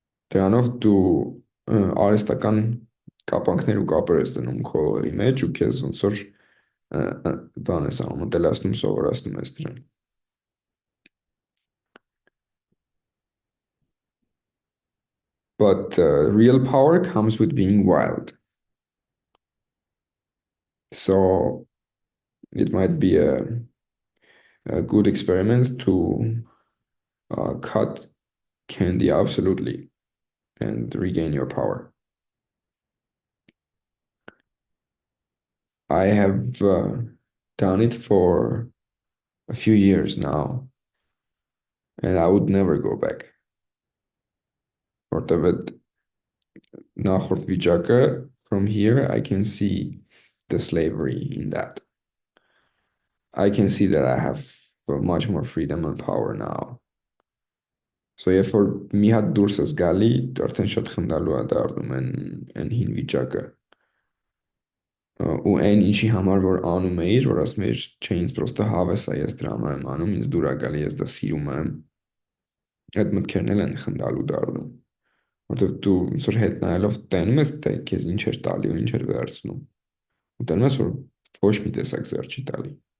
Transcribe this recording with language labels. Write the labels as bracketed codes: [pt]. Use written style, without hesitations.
[hy] Դրանով դու արհեստական կապանքներ ու կապեր ես դնում քո հողի մեջ ու քեզ ոնց որ բան ես անում, մտելացնում, սովորացնում ես դրան։ [en] But real power comes with being wild. So it might be a good experiment to cut candy absolutely and regain your power. I have done it for a few years now, and I would never go back. [hy] Որտեվ այդ նախորդ վիճակը, [en] from here I can see the slavery in that. I can see that I have much more freedom and power now. [hy] So երբ որ մի հատ դուրս ես գալի, արդեն շատ խնդալու է դառնում են հին վիճակը։ Ու այն ինչի համար որ անում էիր, որ ասում էիր, չէ, ինձ պրոստը հավես է, ես դրա համար եմ անում, ինձ դուր է գալի, ես դա սիրում եմ։ Այդ մտքերն էլ են խնդալու դառնում։ Որտեվ դու ոնց որ հետ նայելով տենում ես, թե քեզ ինչ էր տալի ու ինչ էր վերցնում։ Ու տենում ես, որ ոչ մի տեսակ զեր չի տալի։